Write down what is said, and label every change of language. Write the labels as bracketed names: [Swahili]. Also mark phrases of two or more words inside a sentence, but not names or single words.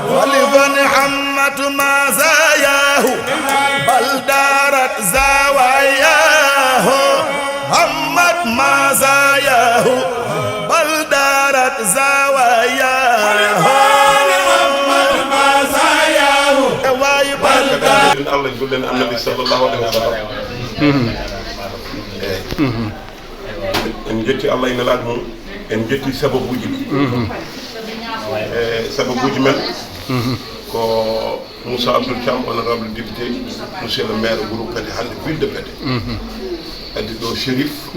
[Arabic] ولفن حمت مزاياه بل دارت زواياه حمت مزاياه بل دارت زواياه حمت مزاياه واي بل دارت الله يقول لنا النبي صلى الله عليه وسلم [Fula] en jetti Allah ina laaj mum en jetti sababuji ɗi sababuji men ko Moussa Abdoul Thiam [French] honorable député monsieur le maire [Fula] Wuro Pete hande [French] ville de Pete [Fula] addi ɗo Chérif